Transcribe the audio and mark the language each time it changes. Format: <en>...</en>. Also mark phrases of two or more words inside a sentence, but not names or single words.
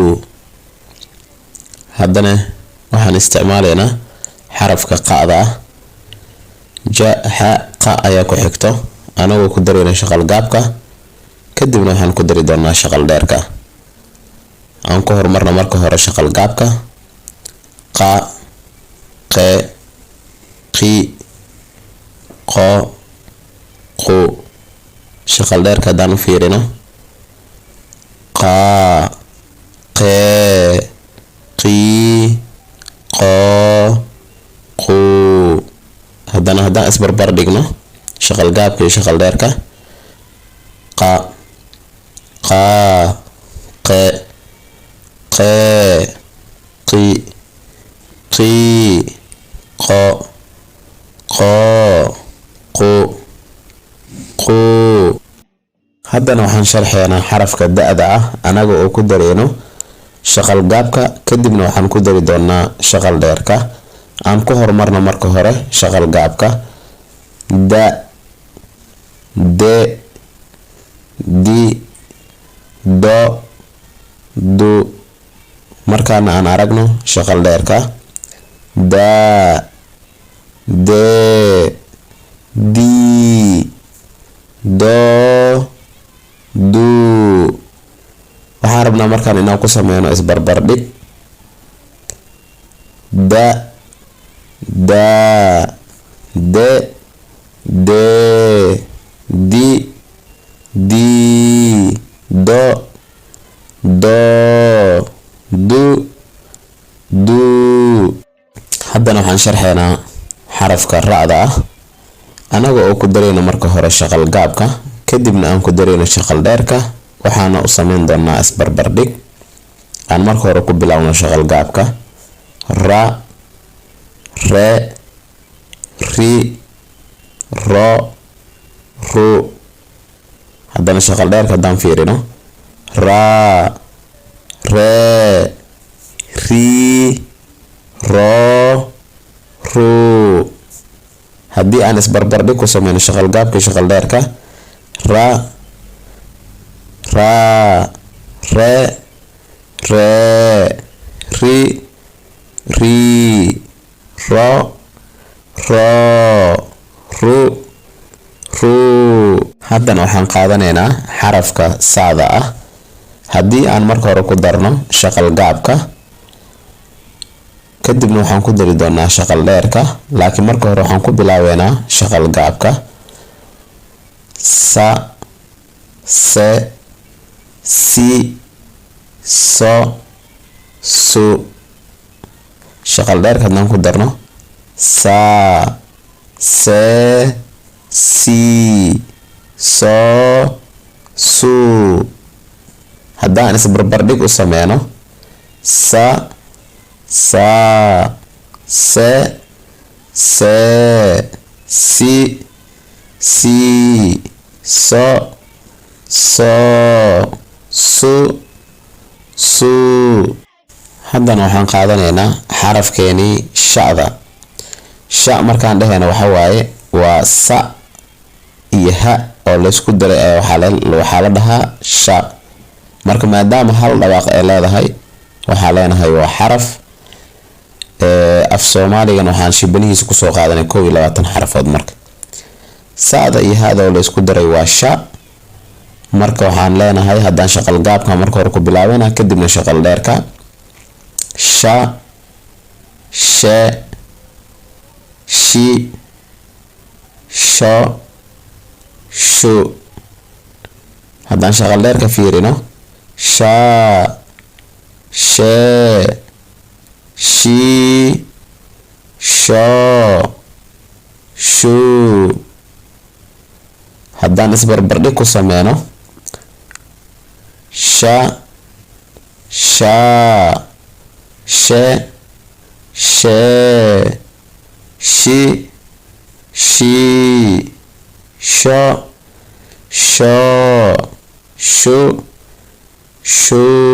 <so>haddana waxaan isticmaalaynaa xarafka qa'da ah: ja, xa, qa ayaa ku xigto anagoo ku dareyno shaqal gaabka, kadibna waxaan ku dari doonaa shaqal dheerka. aan ku horumarno marka hore shaqal gaabka: qa, qe, qi, qo, qu. shaqal dheerka haddaan u fiirino: qa, qe, qi, qo, qu. haddana haddaan isbarbar dhigno shaqal gaabka iyo shaqal dheerka: qa, qa, qe, qe, qi, qi, qo, qo, qu, qu. haddana waxaan sharxeynaa xarafka da-da ah anaga oo ku dareeno shaqal gaabka, kadibna waxaan ku dari doonaa shaqal dheerka. aan ku horumarno marka hore shaqal gaabka: da, de, di, do, du. markaana aan aragno shaqal dheerka: da, de, di, do, du. waxaan rabnaa markaan inaan ku sameyno isbarbardhig: da, da, de, de, di, di, do, do, du, du. haddana waxaan sharxeynaa xarafka ra'da ah anaga oo ku dareyno marka hore shaqal gaabka, kadibna aan ku dareyno shaqal dheerka. waxaana u sameyn doonaa isbarbardhig. aan marka hore ku bilaabno shaqal gaabka: ra, re, ri, ro, ru. haddana shaqal dheerka haddaan fiirino: ra, re, ri, ro, ru. haddii aan isbarbardhig ku sameyno shaqal gaabka iyo shaqal dheerka: ra, ra, re, re, ri, ri, ro, ro, ru, ru. haddana waxaan qaadanaynaa xarafka saada ah. haddii aan marka hore ku darno shaqal gaabka: kadibna waxaan ku dari doonaa shaqal dheerka, laakiin marka hore waxaan ku bilaabeynaa shaqal gaabka. sa, se, si, so, su. shaqal dheerka haddaan ku darno sa, se, si, so, su. haddaan isbarbardhig u sameyno sa, sa, se, se, si, si, so, so, su, su. haddana waxaan qaadanaynaa xarafkeenii sha'da. sha markaan dhahayna waxa waaye waa sa iyo ha oo laysku daray waxaa la dhahaa sha. marka maadaama hal dhawaaq ay leedahay waxaa leenahay waa xaraf. af soomaaligan waxaan shibanihiisa kusoo qaadanay 21 xarafood. marka sa'da iyo hada oo laysku daray waa sha. marka waxaan leenahay haddaan shaqal gaabka marka hore ku bilaabana kadibna shaqal dheerka sha, she, shi, sho, shu. haddaan shaqal dheerka fiirino sha, she, shi, sho, shu. haddaan isbarbardhig ku sameyno sha, sha, she, she, shi, shi, sho, sho, shu, shu.</so>